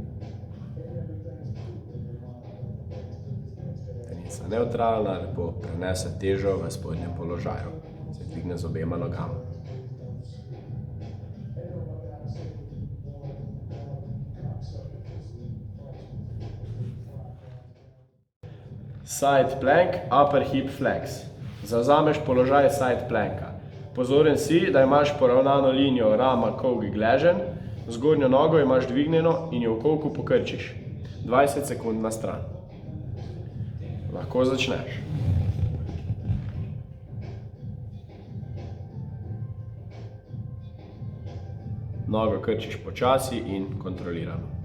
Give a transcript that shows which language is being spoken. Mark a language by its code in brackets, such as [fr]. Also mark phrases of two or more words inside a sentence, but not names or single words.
[sl] Tenica nevtralna, lepo prenese težo v spodnjem položaju. Se dvigne z obema nogama. [en] Side plank, upper hip flex. [sl] Zavzameš položaj [en] side planka. [sl] Pozoren si, da imaš poravnano linijo rama, kolk, gleženj, zgornjo nogo imaš dvignjeno in jo v kolku pokrčiš. 20 sekund na stran. Lahko začneš. Nogo krčiš počasi in kontrolirano.